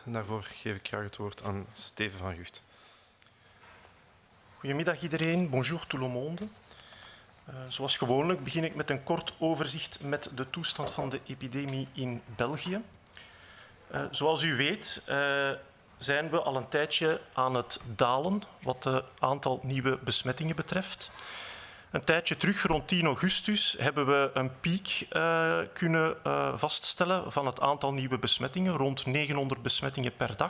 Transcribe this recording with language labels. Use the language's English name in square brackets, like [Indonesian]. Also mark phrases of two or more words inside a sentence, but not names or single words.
[Dutch] En daarvoor geef ik graag het woord aan Steven van Gucht. Goedemiddag iedereen, [French] bonjour tout le monde. [Dutch] Zoals gewoonlijk begin ik met een kort overzicht met de toestand van de epidemie in België. Zoals u weet zijn we al een tijdje aan het dalen wat het aantal nieuwe besmettingen betreft. Een tijdje terug, rond 10 augustus, hebben we een piek kunnen vaststellen van het aantal nieuwe besmettingen, rond 900 besmettingen per dag.